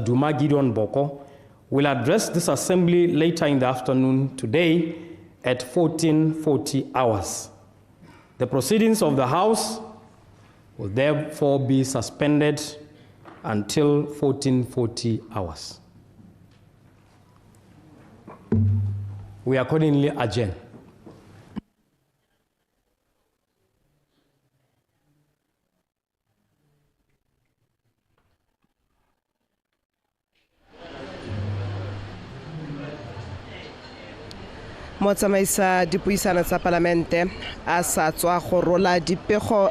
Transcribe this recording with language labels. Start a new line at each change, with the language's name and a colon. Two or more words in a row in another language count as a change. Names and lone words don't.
English: Duma Gideon Boko, will address this assembly later in the afternoon today at 1440 hours. The proceedings of the House will therefore be suspended until 1440 hours. We accordingly adjourn.
Tswana: Motsamaisa dipuisano tsa Palamente a sa tswa go rola dipego